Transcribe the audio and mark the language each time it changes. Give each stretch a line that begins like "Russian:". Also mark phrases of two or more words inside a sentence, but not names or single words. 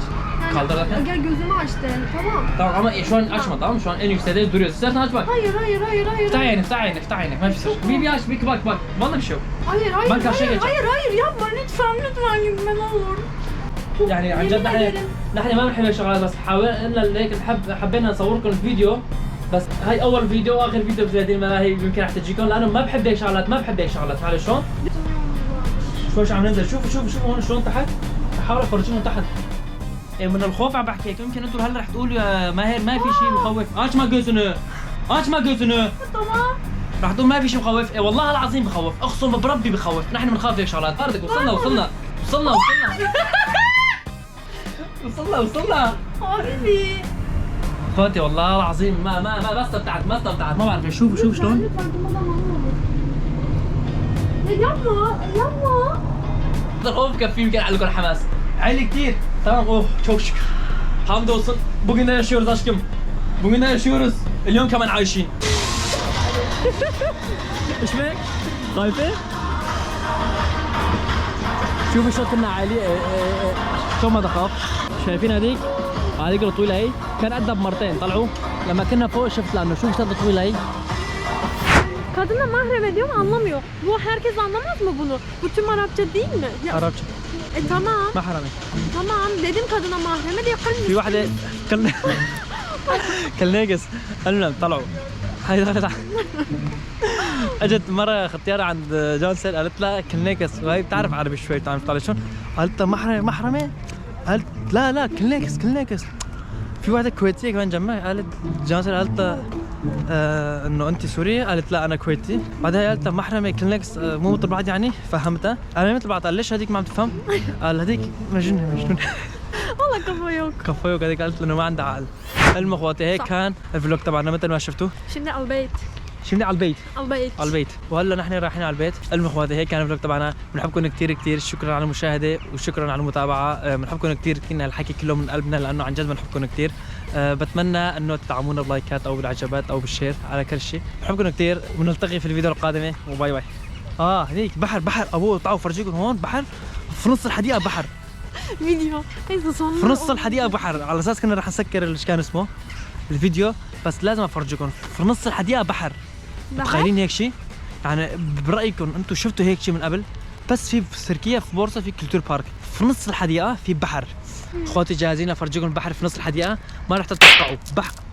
Turkish: Yani, Kaldır. Gel gözümü aç de, tamam. Tamam ama şu an açma tamam mı? Şu an en yüksekte duruyorsun. İstersen aç bak. Hayır, hayır, hayır, hayır.
Arabic: افتح عينك افتح عينك افتح عينك ما في شيء.
Turkish: Bir aç bir bak bak. Vallahi bir şey yok. Hayır, hayır, Ben karşıya hayır, geçeceğim. hayır, hayır, yapma lütfen, lütfen gitme ne olur.
Arabic: يعني عن جد يمين نحن
Turkish: ederim.
Arabic: نحن ما بنحب الشغلات بس حاولنا هيك حبينا نصوركم الفيديو بس هاي اول فيديو واخر فيديو في هذه الملاهي يمكن رح تجيكم لانه ما بحب هيك شغلات ما بحب هيك شغلات معلش شلون؟ شوي عم ننزل شوفوا شوفوا شوفوا هون شلون تحت بحاول افرجيكم تحت إيه من الخوف عم بحكي هيك يمكن انتم هلا رح تقولوا يا ماهر ما في شيء بخوف اش ما جوزنه اش ما جوزنه
Turkish: Tamam.
Arabic: رح تقول ما في شيء بخوف إيه والله العظيم بخوف اقسم بربي بخوف نحن بنخاف هيك شغلات باردك وصلنا وصلنا وصلنا وصلنا وصلنا Habibi. اخواتي والله العظيم ما استمتعت ما بعرف شوفوا شوف شلون
Turkish: Lütfen durmadan ne olur. Ya yapma, yapma.
Arabic: الخوف كفي يمكن على لكم حماس عالي كثير تمام اوه
Turkish: çok şükür hamdolsun bugün de yaşıyoruz aşkım bugün de yaşıyoruz
Arabic: اليوم كمان عايشين ايش بك خايفه شوفوا شو كنا عالي شو ما تخاف شايفين هذيك الطويله هي كان قدها بمرتين طلعوا لما كنا فوق شفت لانه شوف شو الطويله هي
Turkish: Kadına mahrem ediyor ama anlamıyor. Bu herkes anlamaz mı bunu? Bu tüm Arapça değil mi? Ya,
Arabic: عرفت
Turkish: tamam.
Arabic: ما حرامي
Turkish: Tamam dedim kadına mahreme diye
Arabic: في واحدة كالنيقص المهم طلعوا هاي دخلت اجت مرة ختيارة عند جونسل قالت لها كالنيقص وهي بتعرف عربي شوي بتعرف طالع شلون قالت لها محرمة قالت لا كالنيقص في واحدة كويتية كمان جنبها قالت جونسل قالت لها انه انت سورية قالت لا انا كويتي بعدها قالت لها محرمة كالنيقص مو مثل بعض يعني فهمتها انا مثل بعض قال ليش هذيك ما عم تفهم قال هذيك مجنون
Turkish: Valla kafa yok.
Arabic: كفايه وكذا قالت انه ما عندها عقل. المهم اخواتي هيك كان الفلوج تبعنا مثل ما شفتوا.
Turkish: Şimdi البيت.
Arabic: شفنا على البيت. البيت. على البيت وهلا نحن رايحين على البيت. المهم اخواتي هيك كان الفلوج تبعنا بنحبكم كثير شكرا على المشاهده وشكرا على المتابعه بنحبكم كثير كنا الحكي كله من قلبنا لانه عن جد بنحبكم كثير بتمنى انه تدعمونا بلايكات او بالعجبات او بالشير على كل شيء بنحبكم كثير ونلتقي في الفيديو القادمه وباي باي. هذيك بحر ابوه تعالوا فرجيكم هون بحر في نص الحديقه بحر.
Turkish: Video. Neyse sonra.
Arabic: في نص الحديقه بحر على اساس كنا رح نسكر ايش كان اسمه الفيديو بس لازم افرجيكم في نص الحديقه بحر. متخيلين هيك شيء؟ يعني برايكم انتم شفتوا هيك شيء من قبل؟ بس في تركيا في بورصه في كلتور بارك في نص الحديقه في بحر. اخواتي جاهزين افرجيكم البحر في نص الحديقه ما رح تتوقعوا بحر.